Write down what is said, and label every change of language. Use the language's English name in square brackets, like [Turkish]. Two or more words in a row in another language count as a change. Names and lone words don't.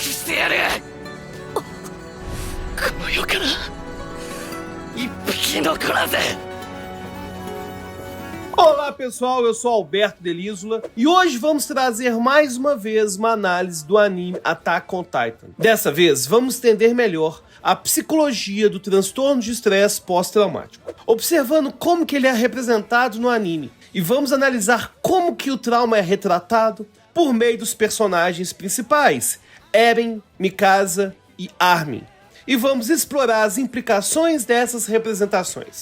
[Japanese] てやる。この世から一匹残らず。 [Portuguese] Olá pessoal, eu sou Alberto Delísula e hoje vamos trazer mais uma vez uma análise do anime Attack on Titan. Dessa vez vamos entender melhor a psicologia do transtorno de estresse pós-traumático, observando como que ele é representado no anime, e vamos analisar como que o trauma é retratado por meio dos personagens principais, Eren, Mikasa e Armin, e vamos explorar as implicações dessas representações.